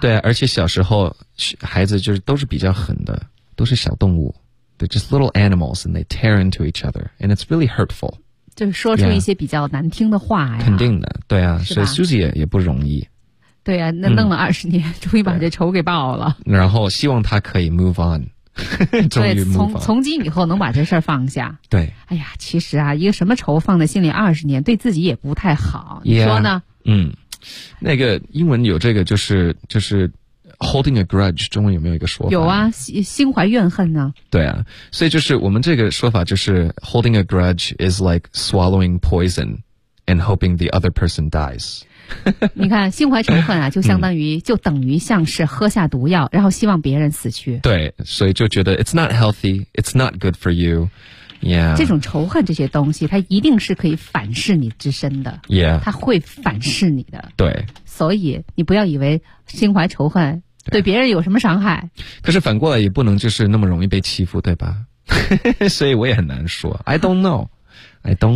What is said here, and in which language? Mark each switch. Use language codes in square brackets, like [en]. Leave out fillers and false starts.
[zh] 对啊，而且小时候孩子就是都是比较狠的。都是小动物， [en] they're just little animals and they tear into each other and it's really hurtful， [zh] 就是说出一些比较难听的话呀。肯定的，对啊，所以 Susie 也不容易。对啊，那弄了20年、终于把这仇给报了，然后希望他可以 move on。终于 move on，从今以后能把这事儿放下。对，哎呀，其实啊一个什么仇放在心里20年对自己也不太好。 [en] yeah， [zh] 你说呢？那个英文有这个就是Holding a grudge， 中文有没有一个说法？有啊，心怀怨恨呢。对啊，所以就是我们这个说法就是 [en] Holding a grudge is like swallowing poison and hoping the other person dies。 [zh] 你看心怀仇恨啊，就相当于就等于像是喝下毒药然后希望别人死去。对，所以就觉得 [en] It's not healthy, it's not good for you。 Yeah， [zh] 这种仇恨这些东西它一定是可以反噬你之身的。 [en] Yeah， [zh] 它会反噬你的。对，所以你不要以为心怀仇恨对别人有什么伤害、可是反过来也不能就是那么容易被欺负，对吧？所以我也很难说 [en] I don't know， I don't know.